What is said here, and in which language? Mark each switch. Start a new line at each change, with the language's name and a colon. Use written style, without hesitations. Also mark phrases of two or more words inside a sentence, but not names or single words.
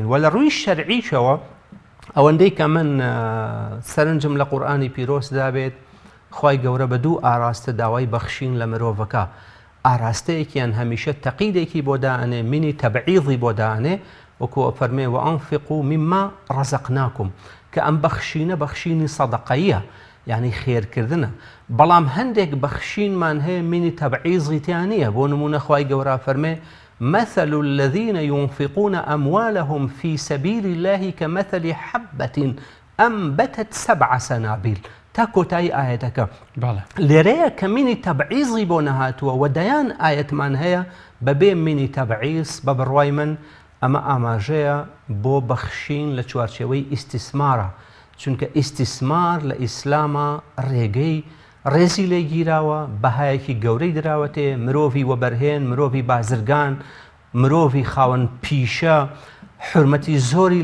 Central Kurdish: و لە ڕووی شەرعیشەوە ئەوەندەی کە من سەرنجم لە قورئانی پیرۆزدا بێت خوای گەورە بە دوو ئاراستە داوای بەخشین لە مرۆڤەکە. ئاراستەیەکیان هەمیشە تەقیدێکی بۆ دائنێ، منی تەبعیضی بۆ دائنێ، وەکو فەرمێ
Arabic: وأنفقوا مما رزقناكم،
Central Kurdish: کە ئەم بەخشینە بەخشینی سەدەقەیە، یعنی خێرکردنە. بەڵام هەندێک بەخشینمان هەیە منی تەبعیضی تیان نییە. بۆ نمونە خوای گەورە فەرمێ
Arabic: مثل الذين ينفقون أموالهم في سبيل الله كمثل حبة أنبتت 7 سنابل.
Central Kurdish: تا کۆتایی ئاەتەکە لێرەیە کە منی تەبعیضی بۆ نەهاتووە و دەیان ئاەتمان هەیە بەبێ منی تەبعیض بە بڕوای من ئەمە ئاماژەیە بۆ بەخشین لە چوارچێوەی ئیستیسمارە، چونکە ئیستیسمار لە ئیسلامە ڕێگەی ڕێزی لێگیراوە، بەهایەکی گەورەی دراوەتێ، مرۆڤی وەبەرهێن، مرۆڤی بازرگان، مرۆڤی خاوەن پیشە حرمەتی زۆری